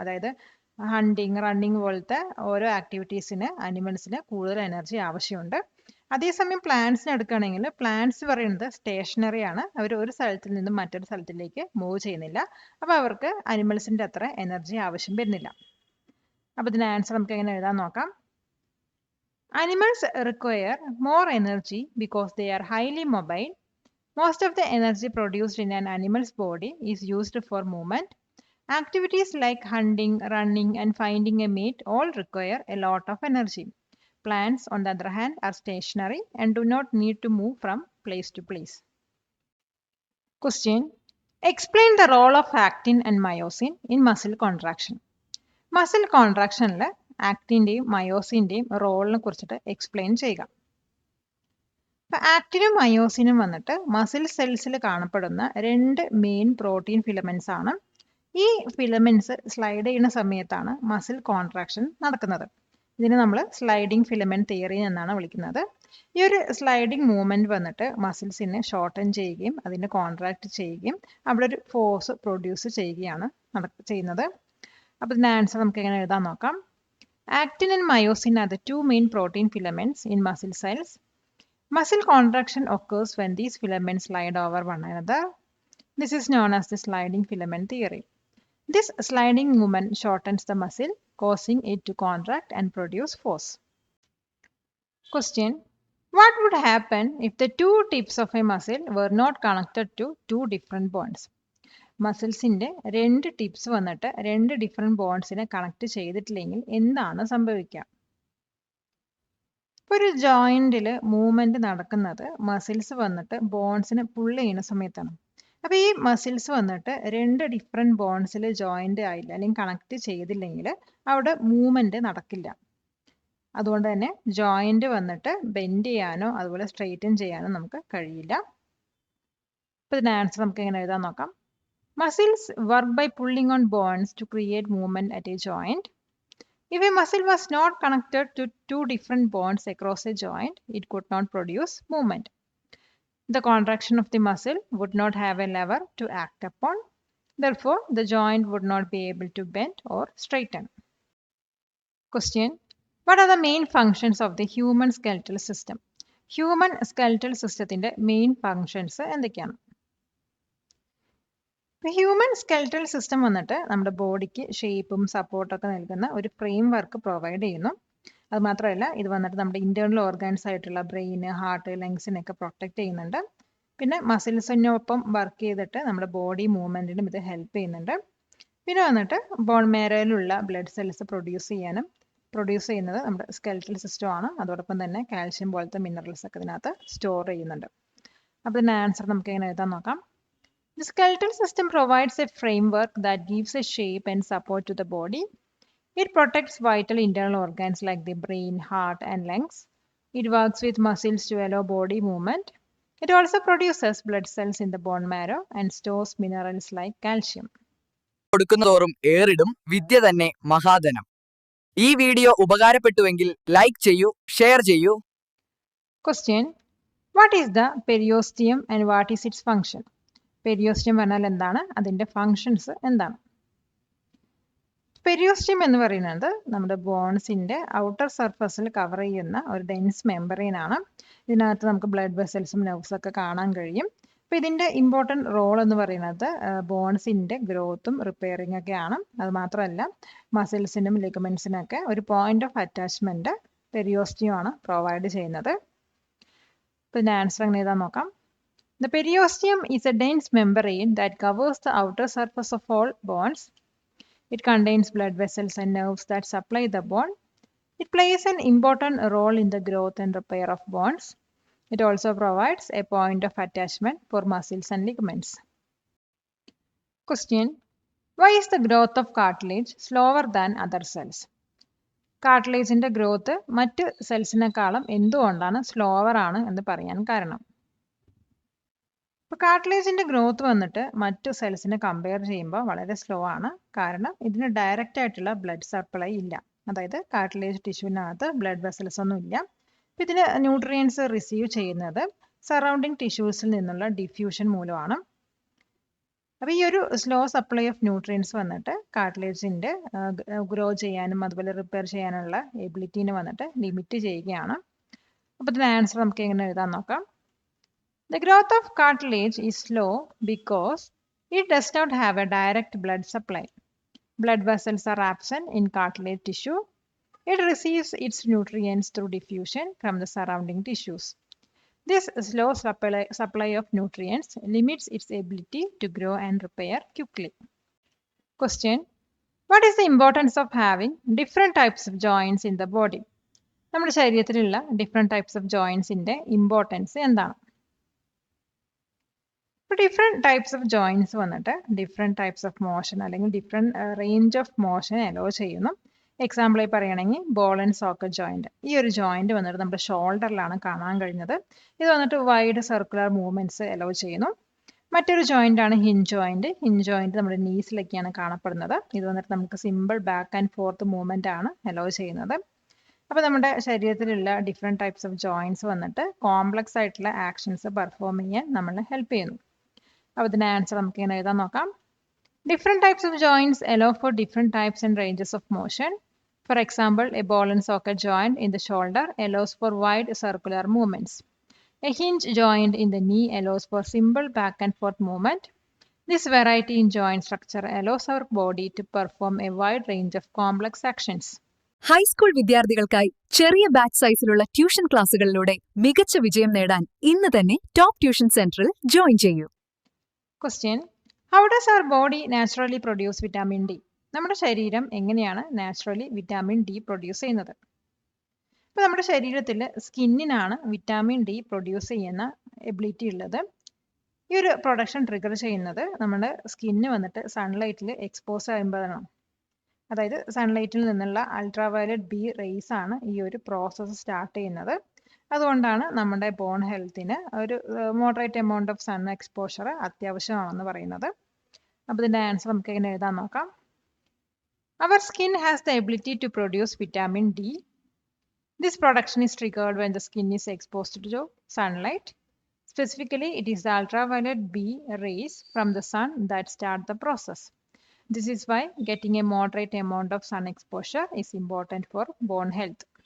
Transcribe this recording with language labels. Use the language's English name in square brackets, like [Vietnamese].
[Malayalam] അതായത് hunting, running പോലത്തെ ഓരോ ആക്ടിവിറ്റീസിന് അനിമൽസിന് കൂടുതൽ എനർജി ആവശ്യമുണ്ട്. അതേസമയം പ്ലാന്റ്സിന് എടുക്കുകയാണെങ്കിൽ പ്ലാന്റ്സ് പറയുന്നത് സ്റ്റേഷനറി ആണ്. അവർ ഒരു സ്ഥലത്തിൽ നിന്നും മറ്റൊരു സ്ഥലത്തിലേക്ക് മൂവ് ചെയ്യുന്നില്ല. അപ്പോൾ അവർക്ക് അനിമൽസിന്റെ അത്ര എനർജി ആവശ്യം വരുന്നില്ല. അപ്പോൾ ഇതിന് ആൻസർ നമുക്ക് എങ്ങനെ എഴുതാൻ നോക്കാം. [English] Animals require more energy because they are highly mobile. Most of the energy produced in an animal's body is used for movement. Activities like hunting, running, and finding a mate all require a lot of energy. Plants, on the other hand, are stationary and do not need to move from place to place. Question: explain the role of actin and myosin in muscle contraction. [Malayalam] Muscle contraction ആക്ടിന്റെയും മയോസിന്റെയും റോളിനെ കുറിച്ചിട്ട് explain ചെയ്യുക. ആക്ടിനും മയോസിനും വന്നിട്ട് muscle സെൽസിൽ കാണപ്പെടുന്ന രണ്ട് main protein filaments ആണ്. ഈ filaments slide ചെയ്യുന്ന സമയത്താണ് muscle contraction നടക്കുന്നത്. ഇതിനെ നമ്മൾ സ്ലൈഡിംഗ് ഫിലമെന്റ് തിയറി എന്നാണ് വിളിക്കുന്നത്. ഈ ഒരു സ്ലൈഡിംഗ് മൂവ്മെന്റ് വന്നിട്ട് മസിൽസിനെ ഷോർട്ടൻ ചെയ്യുകയും അതിനെ കോൺട്രാക്ട് ചെയ്യുകയും അവിടെ ഒരു ഫോഴ്സ് പ്രൊഡ്യൂസ് ചെയ്യുകയാണ് ചെയ്യുന്നത്. അപ്പോൾ ഇതിന്റെ ആൻസർ നമുക്ക് എങ്ങനെ എഴുതാൻ നോക്കാം. [English] Actin and myosin are the two main protein filaments in muscle cells. Muscle contraction occurs when these filaments slide over one another. This is known as the sliding filament theory. This sliding movement shortens the muscle, causing it to contract and produce force. Question: what would happen if the two tips of a muscle were not connected to two different bonds? [Malayalam] മസിൽസിന്റെ രണ്ട് tips വന്നിട്ട് രണ്ട് different ബോൺസിനെ connect ചെയ്തിട്ടില്ലെങ്കിൽ എന്താണ് സംഭവിക്കുക? ഒരു ജോയിന്റിൽ movement നടക്കുന്നത് muscles വന്നിട്ട് ബോൺസിനെ pull ചെയ്യുന്ന സമയത്താണ്. അപ്പൊ ഈ മസിൽസ് വന്നിട്ട് രണ്ട് ഡിഫറെന്റ് ബോൺസിൽ ജോയിന്റ് ആയില്ല അല്ലെങ്കിൽ കണക്ട് ചെയ്തില്ലെങ്കിൽ അവിടെ മൂവ്മെന്റ് നടക്കില്ല. അതുകൊണ്ട് തന്നെ ജോയിന്റ് വന്നിട്ട് ബെൻഡ് ചെയ്യാനോ അതുപോലെ സ്ട്രെയിറ്റൻ ചെയ്യാനോ നമുക്ക് കഴിയില്ല. അപ്പൊ ഇതിന്റെ ആൻസർ നമുക്ക് എങ്ങനെ എഴുതാൻ നോക്കാം. [English] Muscles work by pulling on bonds to create movement at a joint. If a muscle was not connected to two different bonds across a joint, it could not produce movement. The contraction of the muscle would not have a lever to act upon. Therefore, the joint would not be able to bend or straighten. Question: what are the main functions of the human skeletal system? [Malayalam] Human skeletal systemത്തിന്റെ main functions എന്തൊക്കെയാണ്? Human skeletal system വന്നിട്ട് നമ്മുടെ ബോഡിക്ക് ഷേപ്പും സപ്പോർട്ടൊക്കെ നൽകുന്ന ഒരു frame work provide ചെയ്യുന്നു. അത് മാത്രമല്ല ഇത് വന്നിട്ട് നമ്മുടെ ഇന്റേണൽ ഓർഗൻസ് ആയിട്ടുള്ള ബ്രെയിന്, ഹാർട്ട്, ലങ്സിനൊക്കെ പ്രൊട്ടക്ട് ചെയ്യുന്നുണ്ട്. പിന്നെ മസിൽസിനൊപ്പം വർക്ക് ചെയ്തിട്ട് നമ്മുടെ ബോഡി മൂവ്മെന്റിനും ഇത് ഹെൽപ്പ് ചെയ്യുന്നുണ്ട്. പിന്നെ വന്നിട്ട് ബോൺ മേരയിലുള്ള ബ്ലഡ് സെൽസ് പ്രൊഡ്യൂസ് ചെയ്യുന്നത് നമ്മുടെ സ്കെൽറ്റൽ സിസ്റ്റം ആണ്. അതോടൊപ്പം തന്നെ കാൽഷ്യം പോലത്തെ മിനറൽസ് ഒക്കെ ഇതിനകത്ത് സ്റ്റോർ ചെയ്യുന്നുണ്ട്. അപ്പോൾ ഇതിന്റെ ആൻസർ നമുക്ക് എങ്ങനെ എഴുതാൻ നോക്കാം. [English] The skeletal system provides a framework that gives a shape and support to the body. It protects vital internal organs like the brain, heart, and lungs. It works with muscles to allow body movement. It also produces blood cells in the bone marrow and stores minerals like calcium. [Malayalam] കൊടുക്കുന്നതോറും ഏറിടും വിദ്യ തന്നെ മഹാധനം. ഈ video ഉപകാരപ്പെട്ടുവെങ്കിൽ like ചെയ്യൂ, share ചെയ്യൂ. [English] Question: what is the periosteum and what is its function? [Malayalam] Periosteum പറഞ്ഞാൽ എന്താണ്, അതിന്റെ functions എന്താണ്? Periosteum എന്ന് പറയുന്നത് നമ്മുടെ ബോൺസിന്റെ ഔട്ടർ സർഫസിൽ കവർ ചെയ്യുന്ന ഒരു ഡെൻസ് മെമ്പറൈൻ ആണ്. ഇതിനകത്ത് നമുക്ക് ബ്ലഡ് വെസൽസും നെർവ്സും ഒക്കെ കാണാൻ കഴിയും. അപ്പൊ ഇതിന്റെ ഇമ്പോർട്ടൻറ്റ് റോൾ എന്ന് പറയുന്നത് ബോൺസിന്റെ ഗ്രോത്തും റിപ്പയറിംഗ് ഒക്കെയാണ്. അത് മാത്രമല്ല മസിൽസിനും ലിഗമെന്റ്സിനും ഒക്കെ ഒരു പോയിന്റ് ഓഫ് അറ്റാച്ച്മെന്റ് പെരിയോസ്റ്റിയം ആണ് പ്രൊവൈഡ് ചെയ്യുന്നത്. ഇതിന്റെ ആൻസർ എങ്ങനെ എഴുതാൻ നോക്കാം. [English] The periosteum is a dense membrane that covers the outer surface of all bones. It contains blood vessels and nerves that supply the bone. It plays an important role in the growth and repair of bones. It also provides a point of attachment for muscles and ligaments. Question: why is the growth of cartilage slower than other cells? [Malayalam] കാർട്ടിലേജിന്റെ growth മറ്റ് സെൽസിനെക്കാളും എന്തുകൊണ്ടാണ് slower ആണ് എന്ന് പറയാൻ കാരണം? ഇപ്പോൾ കാർട്ടിലേജിന്റെ growth വന്നിട്ട് മറ്റു സെൽസിനെ compare ചെയ്യുമ്പോൾ വളരെ സ്ലോ ആണ്. കാരണം ഇതിന് ഡയറക്റ്റ് ആയിട്ടുള്ള ബ്ലഡ് സപ്ലൈ ഇല്ല. അതായത് കാർട്ടിലേജ് ടിഷ്യൂവിനകത്ത് ബ്ലഡ് വെസൽസ് ഒന്നും ഇല്ല. ഇതിന് ന്യൂട്രിയൻസ് റിസീവ് ചെയ്യുന്നത് സറൗണ്ടിങ് ടിഷ്യൂസിൽ നിന്നുള്ള ഡിഫ്യൂഷൻ മൂലമാണ്. അപ്പോൾ ഈ ഒരു സ്ലോ സപ്ലൈ ഓഫ് ന്യൂട്രിയൻസ് വന്നിട്ട് കാർട്ടിലേജിന്റെ ഗ്രോ ചെയ്യാനും അതുപോലെ റിപ്പയർ ചെയ്യാനുള്ള എബിലിറ്റീനെ വന്നിട്ട് ലിമിറ്റ് ചെയ്യുകയാണ്. അപ്പോൾ ഇതിന് ആൻസർ നമുക്ക് എങ്ങനെ എഴുതാൻ നോക്കാം. [English] The growth of cartilage is slow because it does not have a direct blood supply. Blood vessels are absent in cartilage tissue. It receives its nutrients through diffusion from the surrounding tissues. This slow supply of nutrients limits its ability to grow and repair quickly. Question: what is the importance of having different types of joints in the body? [Malayalam] നമ്മുടെ ശരീരത്തിലുള്ള different types of ജോയിൻസിൻ്റെ importance എന്താണ്? ഇപ്പോൾ different types of joints വന്നിട്ട് different types of motion അല്ലെങ്കിൽ different range of motion hello ചെയ്യുന്നു. എക്സാമ്പിളായി പറയുകയാണെങ്കിൽ ball and socket joint. ഈ ഒരു ജോയിൻറ്റ് വന്നിട്ട് നമ്മുടെ ഷോൾഡറിലാണ് കാണാൻ കഴിഞ്ഞത്. ഇത് വന്നിട്ട് വൈഡ് സർക്കുലർ മൂവ്മെൻറ്റ്സ് അലോ ചെയ്യുന്നു. മറ്റൊരു ജോയിൻ്റ് ആണ് ഹിഞ്ച് ജോയിൻറ്റ്. ഹിഞ്ച് ജോയിൻറ്റ് നമ്മുടെ നീസിലൊക്കെയാണ് കാണപ്പെടുന്നത്. ഇത് വന്നിട്ട് നമുക്ക് simple back and fourth movement ആണ് അലോ ചെയ്യുന്നത്. അപ്പോൾ നമ്മുടെ ശരീരത്തിലുള്ള ഡിഫറെൻറ്റ് ടൈപ്സ് ഓഫ് ജോയിൻറ്റ്സ് വന്നിട്ട് കോംപ്ലക്സ് ആയിട്ടുള്ള ആക്ഷൻസ് പെർഫോം ചെയ്യാൻ നമ്മളെ ഹെൽപ്പ് ചെയ്യുന്നു. അപ്പോൾ ഇതിൻ്റെ ആൻസർ നമുക്ക് ഇങ്ങനെ എഴുതാൻ നോക്കാം. [English] Different types of joints allow for different types and ranges of motion. For example, a ball and socket joint in the shoulder allows for wide circular movements. A hinge joint in the knee allows for simple back and forth movement. This variety in joint structure allows our body to perform a wide range of complex actions. [Malayalam] High school വിദ്യാർത്ഥികൾക്കായി ചെറിയ batch സൈസിലുള്ള tuition ക്ലാസുകളിലൂടെ മികച്ച വിജയം നേടാൻ ഇന്ന് തന്നെ top tuition സെന്ററിൽ join ചെയ്യൂ. [English] Question: how does our body naturally produce vitamin D? [Malayalam] നമ്മുടെ ശരീരം എങ്ങനെയാണ് നാച്ചുറലി വിറ്റാമിൻ ഡി പ്രൊഡ്യൂസ് ചെയ്യുന്നത്? ഇപ്പോൾ നമ്മുടെ ശരീരത്തിൽ സ്കിന്നിനാണ് വിറ്റാമിൻ ഡി പ്രൊഡ്യൂസ് ചെയ്യുന്ന എബിലിറ്റി ഉള്ളത്. ഈ ഒരു പ്രൊഡക്ഷൻ ട്രിഗർ ചെയ്യുന്നത് നമ്മുടെ സ്കിന്ന് വന്നിട്ട് സൺലൈറ്റിൽ എക്സ്പോസ് ചെയ്യുമ്പോഴാണ്. അതായത് സൺലൈറ്റിൽ നിന്നുള്ള അൾട്രാവയലറ്റ് ബി റേസ് ആണ് ഈ ഒരു പ്രോസസ്സ് സ്റ്റാർട്ട് ചെയ്യുന്നത്. അതുകൊണ്ടാണ് നമ്മുടെ ബോൺ ഹെൽത്തിന് ഒരു moderate amount of sun exposure അത്യാവശ്യമാണെന്ന് പറയുന്നത്. അപ്പോൾ ഇതിൻ്റെ ആൻസർ നമുക്ക് എങ്ങനെ എഴുതാൻ നോക്കാം. [English] Our skin has the ability to produce vitamin D. This production is triggered when the skin is exposed to sunlight. Specifically, it is the ultraviolet B rays from the sun that start the process. This is why getting a moderate amount of sun exposure is important for bone health.